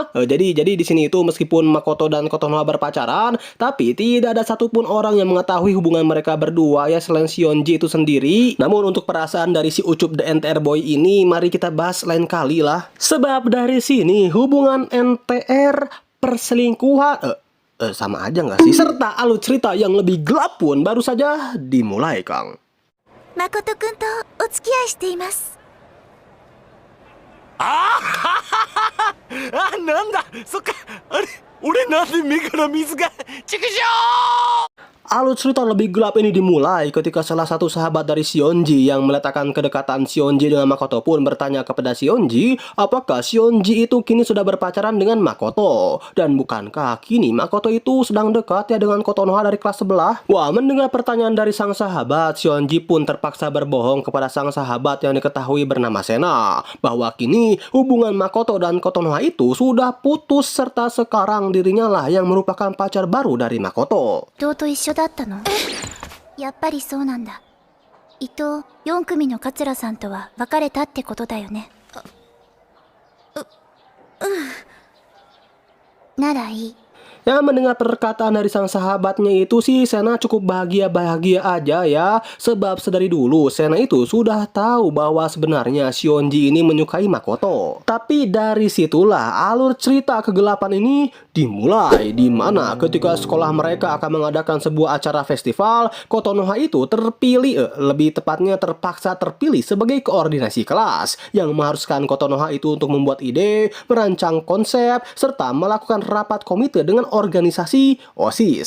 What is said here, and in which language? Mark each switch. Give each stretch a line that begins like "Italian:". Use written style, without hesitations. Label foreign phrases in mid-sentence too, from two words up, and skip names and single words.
Indonesian: Jadi di sini itu meskipun Makoto dan Kotonoha berpacaran, tapi tidak ada satupun orang yang mengetahui hubungan mereka berdua ya selain Shionji itu sendiri. Namun untuk perasaan dari si Ucup the NTR Boy ini mari kita bahas lain kali lah. Sebab dari sini hubungan NTR perselingkuhan sama aja nggak sih? Serta alur cerita yang lebih gelap pun baru saja dimulai, Kang.
Japanese: 誠くんとお付き合いしています。なんだそっかあれ俺なんで目から水がちくしょう
Indonesian: Alur cerita lebih gelap ini dimulai ketika salah satu sahabat dari Shionji yang meletakkan kedekatan Shionji dengan Makoto pun bertanya kepada Shionji, apakah Shionji itu kini sudah berpacaran dengan Makoto? Dan bukankah kini Makoto itu sedang dekat ya dengan Kotonoha dari kelas sebelah? Wah, mendengar pertanyaan dari sang sahabat, Shionji pun terpaksa berbohong kepada sang sahabat yang diketahui bernama Sena, bahwa kini hubungan Makoto dan Kotonoha itu sudah putus serta sekarang dirinya lah yang merupakan pacar baru dari Makoto.
Japanese: 弟と一緒だったの？やっぱりそうなんだ。 伊藤4組の桂さんとは別れたってことだよね。ならいい。
Indonesian: Ya, mendengar perkataan dari sang sahabatnya itu sih Sena cukup bahagia-bahagia aja ya. Sebab sedari dulu Sena itu sudah tahu bahwa sebenarnya Shionji ini menyukai Makoto. Tapi dari situlah alur cerita kegelapan ini dimulai, di mana ketika sekolah mereka akan mengadakan sebuah acara festival, Kotonoha itu terpilih, lebih tepatnya terpaksa terpilih sebagai koordinasi kelas yang mengharuskan Kotonoha itu untuk membuat ide, merancang konsep, serta melakukan rapat komite dengan organisasi OSIS.